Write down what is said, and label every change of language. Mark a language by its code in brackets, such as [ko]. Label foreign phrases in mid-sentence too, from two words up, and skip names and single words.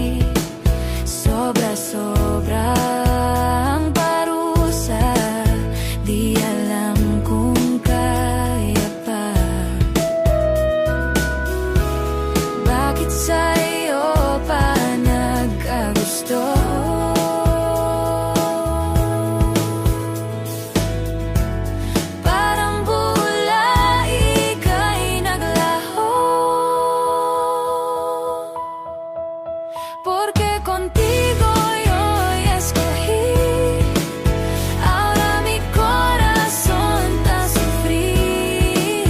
[tl] Sobra-sobra ang parusa, di alam kung kaya pa. Bakit sa iyo pa nagkagusto? [cbk] Porque contigo yo escogí, ahora mi corazón te sufrí.